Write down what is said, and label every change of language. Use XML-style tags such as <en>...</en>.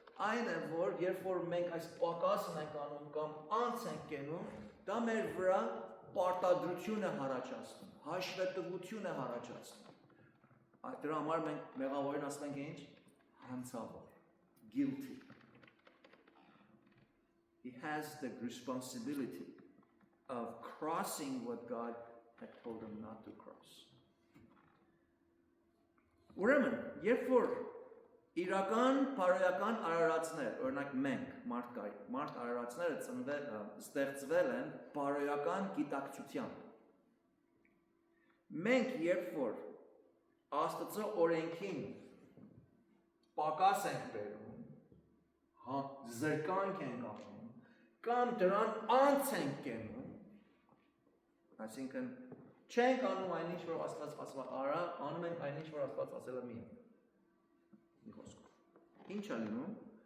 <hy>այն է, որ երբ որ մենք այս պակասն ենք անում կամ անց ենք կենում, դա մեր վրա պարտադրություն է առաջացնում, հաշվետվություն է առաջացնում։ Դրա համար մենք մեղավորին ասում ենք ինչ? Հանցավոր,</hy> <en>guilty. He has the responsibility of crossing what God had told him not to cross.</en> <hy>Ուրեմն, երբ որ իրական բարոյական արարածներ, օրինակ մենք, մարդ արարածները ստեղծվել են բարոյական գիտակցությամբ։ Մենք երբ որ Աստծո օրենքին պակաս ենք բերում, զրկանք ենք անում, կամ դրան անց ենք կենում, այսինքն չենք անում այնինչ, որ Աստված ասում է արա, անում ենք այնինչ, որ Աստված ասել է մի խոսքով։ Ինչ է լինում?</hy>